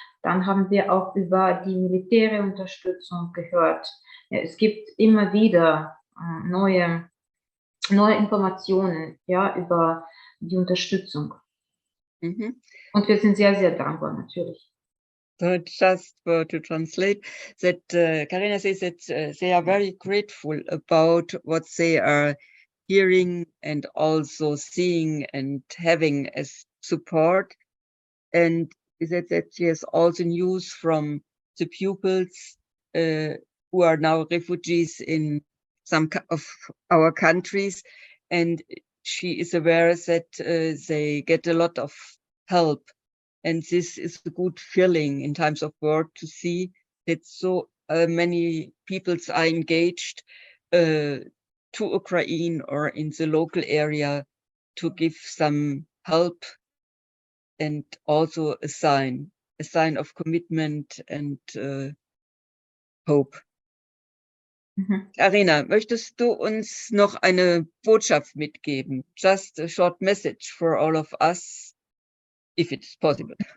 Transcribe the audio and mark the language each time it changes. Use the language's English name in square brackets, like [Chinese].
[German] Dann haben wir auch über die militärische Unterstützung gehört. Ja, es gibt immer wieder neue Informationen, ja, über die Unterstützung. Und wir sind sehr, sehr dankbar, natürlich. [English] So just to translate that Karina says that they are very grateful about what they are hearing and also seeing and having as support. And that she has also news from the pupils who are now refugees in some of our countries. And she is aware that they get a lot of help. And this is a good feeling in times of war to see that so many peoples are engaged to Ukraine or in the local area to give some help and also a sign of commitment and hope. [German] Karina, möchtest du uns noch eine Botschaft mitgeben? [English] Just a short message for all of us, if it's possible.